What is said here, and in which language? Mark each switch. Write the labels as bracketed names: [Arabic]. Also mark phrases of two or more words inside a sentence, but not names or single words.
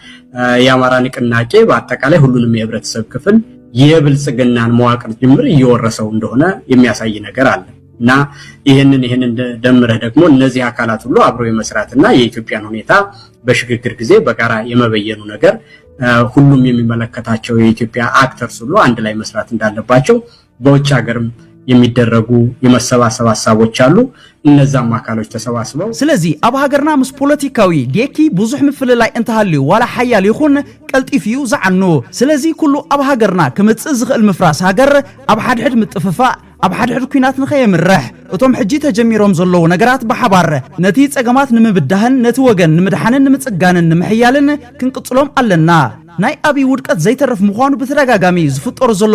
[Amharic] የአማራ ንቅናቄ በአጠቃላይ ሁሉንም የህብረተሰብ ክፍል የብልጽግናን መዋቅር ጅምር እየወረሰው እንደሆነ የሚያሳይ ነገር አለ እና ይሄንን ደምረህ ደግሞ እነዚህ አካላት ሁሉ አብረው የመስራትና የኢትዮጵያን ሁኔታ በሽግግር ጊዜ በጋራ የመበየኑ ነገር ሁሉም የሚመለከታቸው የኢትዮጵያ አክተርስ ሁሉ አንድ ላይ መስራት እንዳለባቸው በውጭ ሀገርም የሚደረጉ የመሰባሰብ ሐሳቦች አሉ። እነዛም አካሎች ተሰባስበው [Tigrinya] ስለዚህ አብ ሀገርና ምስ ፖለቲካዊ ዴኪ ብዙሕ ምፍልላይ እንተሃልዩ ዋላ ሓያል ይኹን ቀልጢፍዩ ዝዓኑ ስለዚህ ኩሉ አብ ሀገርና ክምጽእ ዝኽእል ምፍራስ ሃገር አብ ሓድሕድ ምጥፍፋእ ኣብ ሓድሕድ ኩናት ንኸየምርሕ እቶም ሕጂ ተጀሚሮም ዘለዉ ነገራት ብሓባር ነቲ ጸገማት ንምብዳህን ነቲ ወገን ንምድሓንን ንምጽጋንን ንምሕያልን ክንቅጽሎም ኣለና ናይ አብይ ውድቀት ዘይተረፍ ምዃኑ በተደጋጋሚ ዝፍጠሩ ዘለዉ